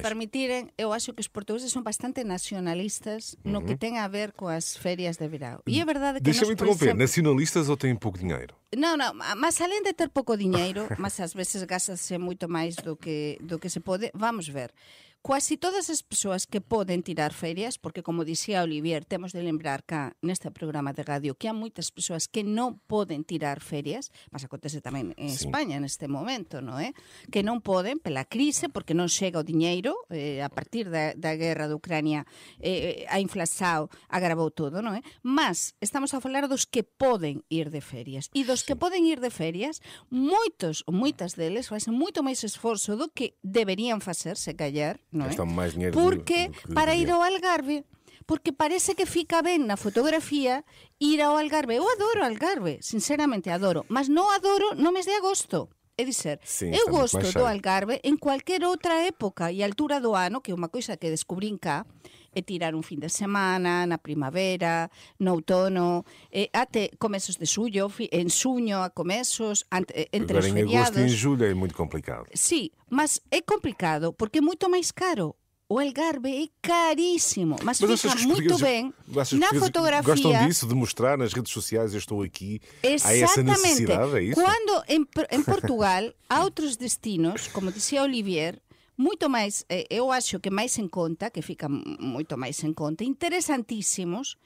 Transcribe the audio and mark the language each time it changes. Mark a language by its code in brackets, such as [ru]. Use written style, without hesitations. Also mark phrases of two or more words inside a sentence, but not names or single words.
[pt] me permitirem, eu acho que os portugueses são bastante nacionalistas no que tem a ver com as férias de verão. E é verdade que Deixa-me nós, por interromper, exemplo, nacionalistas ou têm pouco dinheiro? Não, mas além de ter pouco dinheiro, mas às vezes gasta-se muito mais do que se pode, vamos ver. [gl] Quase todas as persoas que poden tirar férias, porque como dicía Olivier, temos de lembrar cá neste programa de radio que há moitas persoas que non poden tirar férias, mas acontece tamén en España neste momento, non é? Que non poden pela crise, porque non chega o diñeiro, a partir da guerra de Ucrania a inflación agravou todo, non é? Mas estamos a falar dos que poden ir de férias. E dos que poden ir de férias, moitas deles facen moito máis esforzo do que deberían facer, se callar, [pt] não é? Gastam mais dinheiro Porque do que para ir deviam. [gl] ao Algarve, porque parece que fica ben na fotografía ir ao Algarve. Eu adoro Algarve, sinceramente adoro, mas non adoro no mes de agosto. É dizer, [pt] Sim, eu está muito gosto mais do cheio. [gl] Algarve en cualquier outra época e altura do ano, que é unha coisa que descubrín cá, é tirar un fin de semana, na primavera, no outono, até comezos de xullo, en xuño a comezos, entre [pt] Agora os em agosto e em feriados. julho é muito complicado. [gl] Sí, mas é complicado porque é moito máis caro. O Algarve é carísimo, mas [pt] achas fica que os muito portugueses- bem achas que os na portugueses fotografia. Gostam disso, de mostrar nas redes sociais, eu estou aqui. Há essa Exatamente. necessidade, é isso? Quando em Portugal há outros destinos, como dizia Olivier, muito mais, eu acho que mais em conta, que fica muito mais em conta, interessantíssimos,